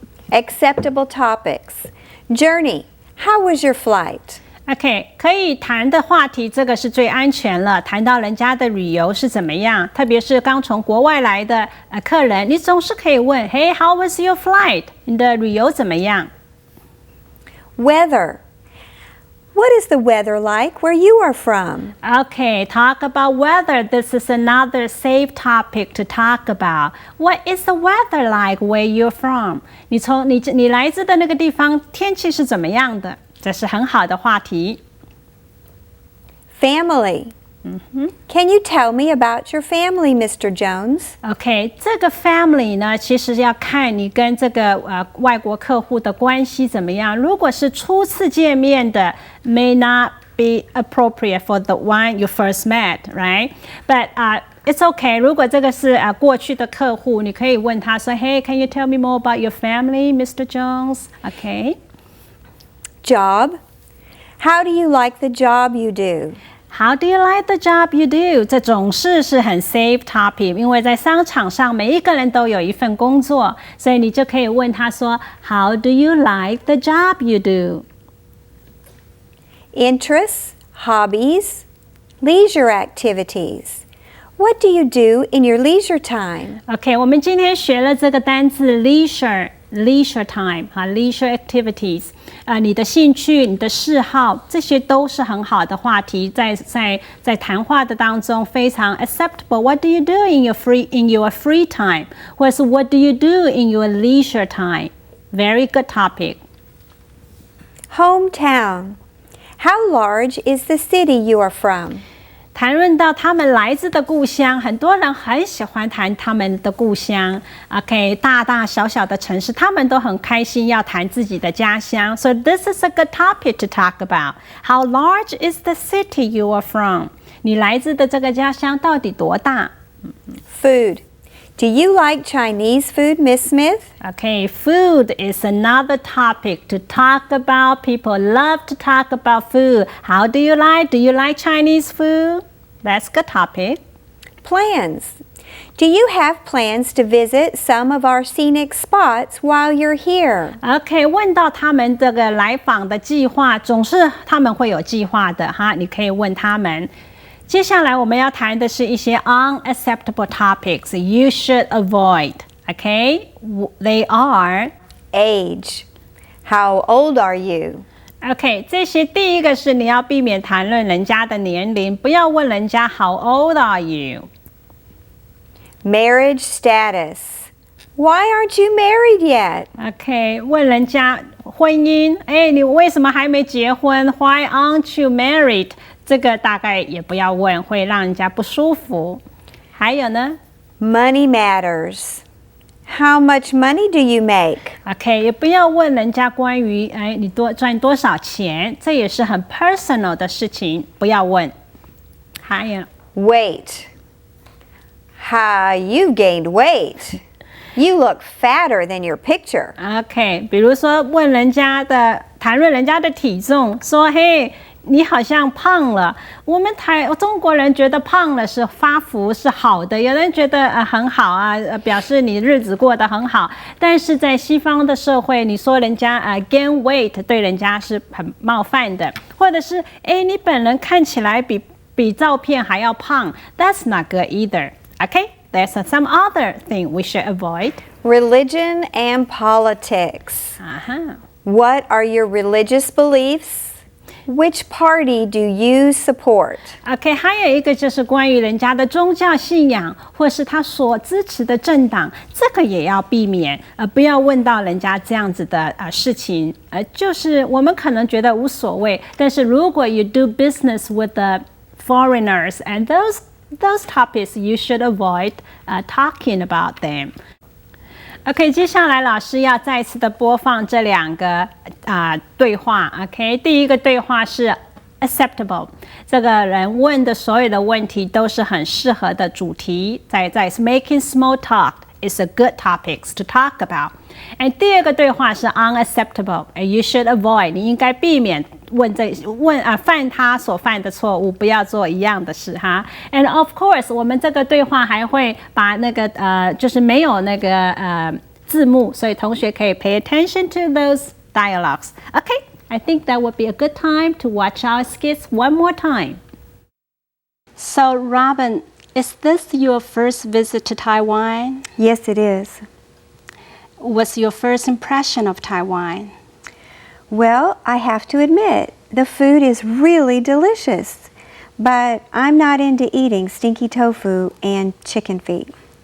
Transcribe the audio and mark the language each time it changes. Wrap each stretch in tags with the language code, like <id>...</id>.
<en>Acceptable topics. Journey. How was your flight?</en> <zh>OK， 可以谈的话题，这个是最安全了。谈到人家的旅游是怎么样，特别是刚从国外来的客人，你总是可以问 ，</zh> <en>Hey, how was your flight？</en> <zh>你的旅游怎么样</zh> <en>Weather. What is the weather like where you are from? Okay, talk about weather. This is another safe topic to talk about. What is the weather like where you're from?</en> <zh>你来自的那个地方天气是怎么样的？这是很好的话题。</zh> <en>Family. Can you tell me about your family, Mr. Jones?</en> <zh>OK， 这个 family 呢，其实要看你跟这个外国客户的关系怎么样。如果是初次见面的</zh> <en>，may not be appropriate for the one you first met, right? But it's okay.</en> <zh>如果这个是过去的客户，你可以问他说</zh> <en>，Hey, can you tell me more about your family, Mr. Jones? OK. Job. How do you like the job you do? How do you like the job you do?</en> <zh>这总是很 safe topic， 因为在商场上每一个人都有一份工作，所以你就可以问他说</zh> <en>How do you like the job you do? Interests, hobbies, leisure activities. What do you do in your leisure time?</en> <zh>OK， 我们今天学了这个单字 leisure time 哈 leisure activities， 你的兴趣、你的嗜好，这些都是很好的话题，在谈话的当中非常 acceptable。</zh> <en>What do you do in your free time？ 或者是 What do you do in your leisure time？ Very good topic. Hometown. How large is the city you are from?</en> <zh>谈论到他们来自的故乡，很多人很喜欢谈他们的故乡。 OK， 大大小小的城市，他们都很开心要谈自己的家乡。</zh> <en>So this is a good topic to talk about. How large is the city you are from?</en> <zh>你来自的这个家乡到底多大</zh> <en>Food. Do you like Chinese food, Miss Smith? Okay, food is another topic to talk about. People love to talk about food. How do you like? Do you like Chinese food? That's a good topic. Plans. Do you have plans to visit some of our scenic spots while you're here?</en> <zh>OK， 问到他们这个来访的计划，总是他们会有计划的哈，你可以问他们。接下来我们要谈的是一些</zh> <en>unacceptable topics you should avoid. Okay? They are Age. How old are you?</en> <zh>OK， 这些第一个是你要避免谈论人家的年龄，不要问人家</zh> <en>How old are you? Marriage status. Why aren't you married yet?</en> <zh>OK， 问人家婚姻，哎，你为什么还没结婚 ？</zh> <en>Why aren't you married？</en> <zh>这个大概也不要问，会让人家不舒服。还有呢</zh> <en>Money matters. How much money do you make?</en> <zh>OK， 也不要问人家关于你赚多少钱，这也是很 personal 的事情，不要问。还有</zh> <en>Weight. You gained weight. You look fatter than your picture.</en> <zh>OK， 比如说谈论人家的体重，说嘿。你好像胖了，我们中国人觉得胖了是发福是好的，有人觉得很好啊，表示你日子过得很好。但是在西方的社会，你说人家gain weight 对人家是很冒犯的，或者是你本人看起来比照片还要胖 ，</zh> <en>That's not good either. Okay, there's some other thing we should avoid. Religion and politics. What are your religious beliefs?Which party do you support?</en> <zh>OK， 还有一个就是关于人家的宗教信仰，或是他所支持的政党，这个也要避免，不要问到人家这样子的事情，就是我们可能觉得无所谓，但是如果</zh> <en>you do business with the foreigners and those topics you should avoid talking about them.</en> <zh>OK， 接下来老师要再次的播放这两个对话。 OK， 第一个对话是 acceptable， 这个人问的所有的问题都是很适合的主题。</zh> <en>在 making small talk is a good topics to talk about。</en> <zh>第二个对话是 unacceptable，</zh> <en>you should avoid，</en> <zh>你应该避免犯他所犯的错误，不要做一样的事哈。</zh> <en>And of course，</en> <zh>我们这个对话还会把那个就是没有那个字幕，所以同学可以</zh> <en>pay attention to those dialogues. Okay, I think that would be a good time to watch our skits one more time. So, Robin, is this your first visit to Taiwan? Yes, it is. What's your first impression of Taiwan? Well, I have to admit, the food is really delicious, but I'm not into eating stinky tofu and chicken feet.</en>